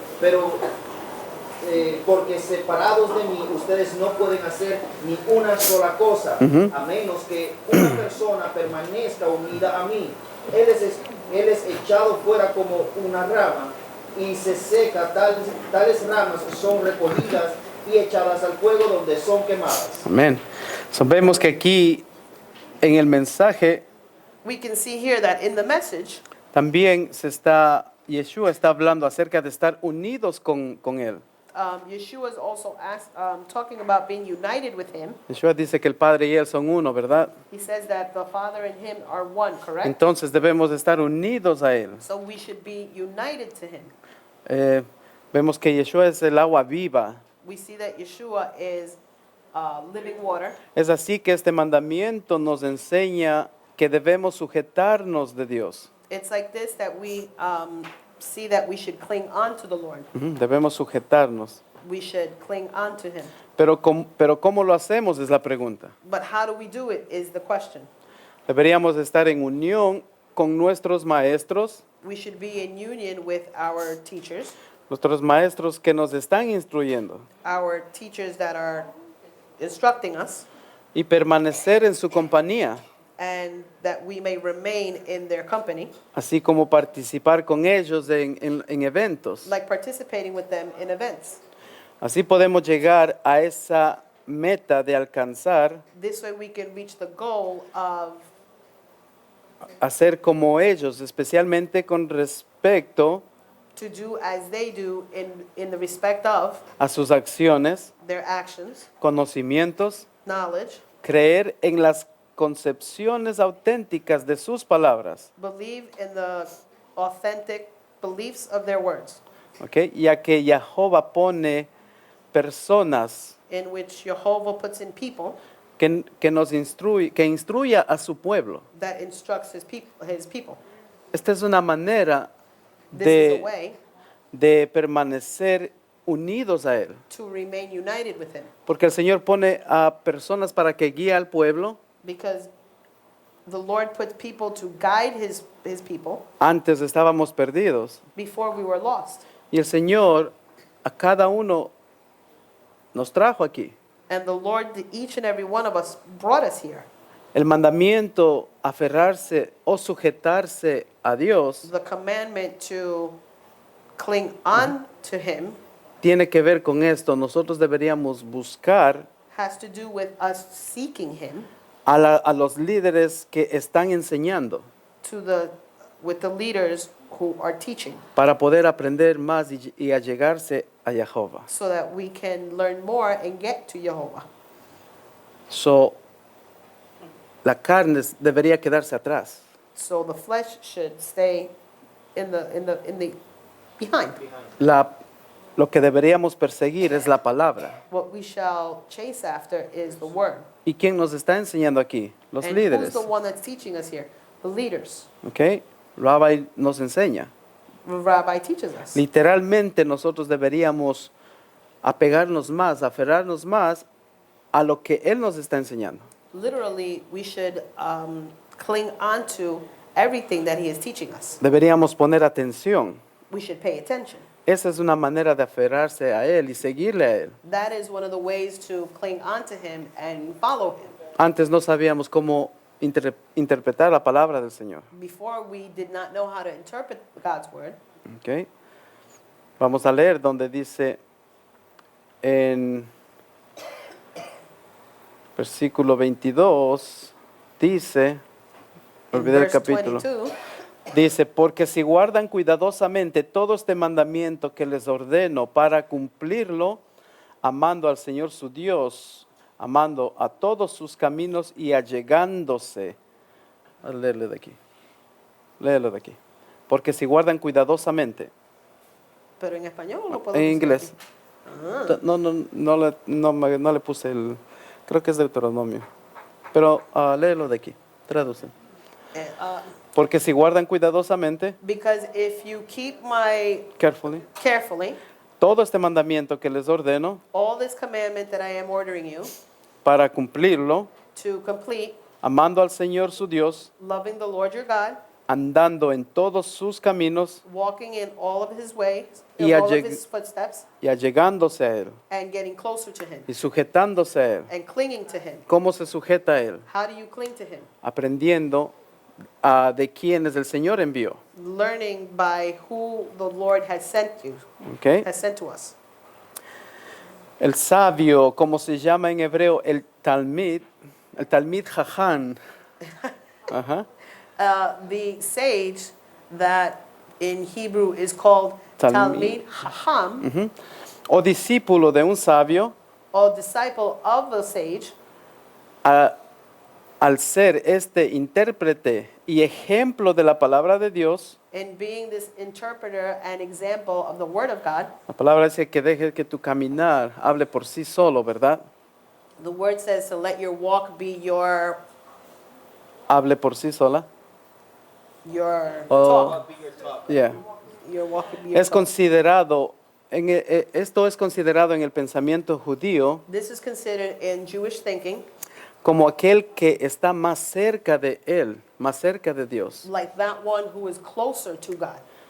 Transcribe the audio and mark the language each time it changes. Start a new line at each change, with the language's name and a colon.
Spanish: Pero porque separados de mí, ustedes no pueden hacer ni una sola cosa, a menos que una persona permanezca unida a mí. Él es echado fuera como una rama y se seca, tales ramas son recogidas y echadas al fuego donde son quemadas. Amén. So, vemos que aquí en el mensaje
English: We can see here that in the message,
Spanish: también Yeshua está hablando acerca de estar unidos con Él.
English: Yeshua is also talking about being united with him.
Spanish: Yeshua dice que el Padre y Él son uno, ¿verdad?
English: He says that the Father and him are one, correct?
Spanish: Entonces debemos de estar unidos a Él.
English: So we should be united to him.
Spanish: Vemos que Yeshua es el agua viva.
English: We see that Yeshua is living water.
Spanish: Es así que este mandamiento nos enseña que debemos sujetarnos de Dios.
English: It's like this that we see that we should cling on to the Lord.
Spanish: Debemos sujetarnos.
English: We should cling on to him.
Spanish: Pero ¿cómo lo hacemos? Es la pregunta.
English: But how do we do it is the question.
Spanish: Deberíamos estar en unión con nuestros maestros,
English: We should be in union with our teachers
Spanish: que nos están instruyendo,
English: that are instructing us,
Spanish: y permanecer en su compañía,
English: and that we may remain in their company,
Spanish: así como participar con ellos en eventos.
English: like participating with them in events.
Spanish: Así podemos llegar a esa meta de alcanzar
English: This way we can reach the goal of
Spanish: a ser como ellos, especialmente con respecto
English: to do as they do in the respect of
Spanish: a sus acciones,
English: their actions,
Spanish: conocimientos,
English: knowledge,
Spanish: creer en las concepciones auténticas de sus palabras,
English: believe in the authentic beliefs of their words,
Spanish: ¿ok? Ya que Jehová pone personas
English: in which Jehovah puts in people
Spanish: que instruya a su pueblo.
English: that instructs his people.
Spanish: Esta es una manera
English: This is a way
Spanish: de permanecer unidos a Él.
English: to remain united with him,
Spanish: Porque el Señor pone a personas para que guíe al pueblo.
English: because the Lord puts people to guide his people.
Spanish: Antes estábamos perdidos.
English: Before we were lost.
Spanish: Y el Señor a cada uno nos trajo aquí.
English: And the Lord, each and every one of us, brought us here.
Spanish: El mandamiento, aferrarse o sujetarse a Dios,
English: The commandment to cling on to him
Spanish: tiene que ver con esto. Nosotros deberíamos buscar
English: has to do with us seeking him
Spanish: a los líderes que están enseñando
English: with the leaders who are teaching,
Spanish: para poder aprender más y allegarse a Jehová.
English: so that we can learn more and get to Jehovah.
Spanish: So, la carne debería quedarse atrás.
English: So the flesh should stay in the behind.
Spanish: Lo que deberíamos perseguir es la palabra.
English: What we shall chase after is the word.
Spanish: ¿Y quién nos está enseñando aquí? Los
English: And
Spanish: líderes.
English: who's the one that's teaching us here? The leaders.
Spanish: ¿Ok? Rabbi nos enseña.
English: The rabbi teaches us.
Spanish: Literalmente nosotros deberíamos apegarnos más, aferrarnos más a lo que Él nos está enseñando.
English: Literally, we should cling on to everything that he is teaching us.
Spanish: Deberíamos poner atención.
English: We should pay attention.
Spanish: Esa es una manera de aferrarse a Él y seguirle a Él.
English: That is one of the ways to cling on to him and follow him.
Spanish: Antes no sabíamos cómo interpretar la palabra del Señor.
English: Before, we did not know how to interpret God's word.
Spanish: ¿Ok? Vamos a leer donde dice en versículo 22, dice,
English: In
Spanish: olvidé el
English: verse
Spanish: capítulo,
English: 22,
Spanish: dice, porque si guardan cuidadosamente todo este mandamiento que les ordeno para cumplirlo, amando al Señor su Dios, amando a todos sus caminos y allegándose. A leerle de aquí. Léelo de aquí. Porque si guardan cuidadosamente. pero en español o lo puedo En decir inglés. aquí? No le puse el. Creo que es Deuteronomio. Pero léelo de aquí. Traduce. Porque si guardan cuidadosamente,
English: Because if you keep my carefully
Spanish: todo este mandamiento que les ordeno
English: all this commandment that I am ordering you
Spanish: para cumplirlo,
English: to complete,
Spanish: amando al Señor su Dios,
English: loving the Lord your God,
Spanish: andando en todos sus caminos
English: walking in all of his ways,
Spanish: Y
English: in all of
Spanish: alleg-
English: his footsteps,
Spanish: y allegándose a Él
English: and getting closer to him
Spanish: y sujetándose a Él.
English: and clinging to him.
Spanish: ¿Cómo se sujeta a Él?
English: How do you cling to him?
Spanish: Aprendiendo de quiénes el Señor envió.
English: Learning by who the Lord has sent you,
Spanish: ¿Ok?
English: has sent to us.
Spanish: El sabio, como se llama en hebreo, el Talmid Jajam. Ajá.
English: The sage that in Hebrew is called
Hebrew: Talmid. Talmid Chacham,
Spanish: O discípulo de un sabio,
English: or disciple of the sage,
Spanish: al ser este intérprete y ejemplo de la palabra de Dios,
English: and being this interpreter and example of the Word of God.
Spanish: la palabra dice que deje que tu caminar hable por sí solo, ¿verdad?
English: The Word says to let your walk be your
Spanish: Hable por sí sola.
English: talk. Yeah. Your walk be your
Spanish: Es
English: talk.
Spanish: considerado, esto es considerado en el pensamiento judío
English: This is considered in Jewish thinking
Spanish: como aquel que está más cerca de Él, más cerca de Dios.
English: like that one who is closer to God.